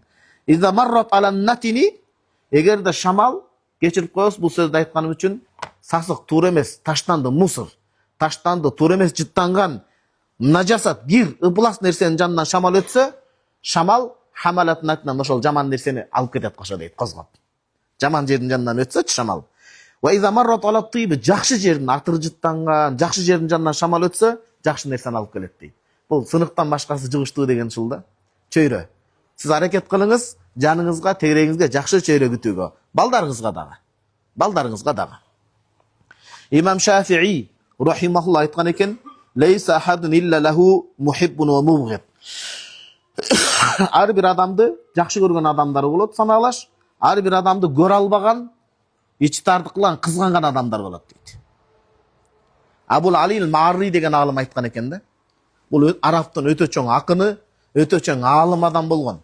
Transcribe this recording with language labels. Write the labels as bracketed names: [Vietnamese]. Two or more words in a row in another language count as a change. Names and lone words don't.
[Arabic] إذا مرت على النتن, [Kyrgyz] эгерде шамал кечирип коебуз, бул сөздү айтканым үчүн сасык, туура эмес, таштанды, мусор, таштанды, туура эмес, жыттанган, нажасат, кир, ыплас нерсенин жанынан шамал өтсө, шамал [Arabic] حملت نتنا [Kyrgyz] ошол жаман нерсени алып кетет кошо дейт, козгоп. Жаман жердин жанынан өтсөчү шамал. [Arabic] وإذا مرت على الطيب, [Kyrgyz] жакшы жердин, атыры жыттанган, жакшы жердин жанынан шамал өтсө, жакшы нерсени алып келет дейт. Бул сыныктан башкасы жыгыштуу деген ушул да. Чөйрө. Сиз аракет кылыңыз, жаныңызга, тегереңизге жакшы чөйрө күтүүгө. Балдарыңызга дагы. Балдарыңызга дагы. Имам Шафии рахимахулла айткан экен, [Arabic] ليس أحد إلا له محب ومبغض. [Kyrgyz] Ар бир адамды жакшы көргөн адамдар болот саналаш, ар бир адамды көрө албаган, ичи тартык кылган, кызганган адамдар болот дейт. Абул Алил Марри деген алым айткан экен да. Бул арабтын өтө чоң акыны, өтө чоң алым адам болгон.